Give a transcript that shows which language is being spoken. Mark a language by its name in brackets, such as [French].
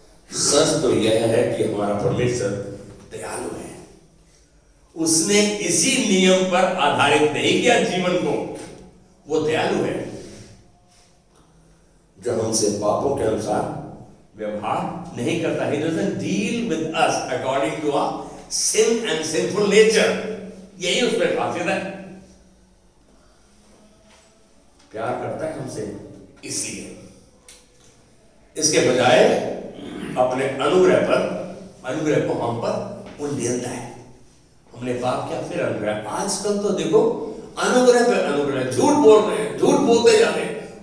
[Hindi] सच तो यह है कि हमारा परमेश्वर दयालु है। उसने इसी नियम पर आधारित नहीं किया जीवन को, वो दयालु है जो हमसे पापों के अनुसार व्यवहार नहीं करता। [English] He doesn't deal with us according to our sin and sinful nature. [Hindi] यही उसमें खासियत है। प्यार करता है हमसे इसलिए, इसके बजाय अपने अनुग्रह को हम पर वो लेता है। हमने पाप किया फिर अनुग्रह। आजकल तो देखो अनुग्रह पे अनुग्रह, झूठ बोल रहे हैं, झूठ बोलते जा रहे हैं।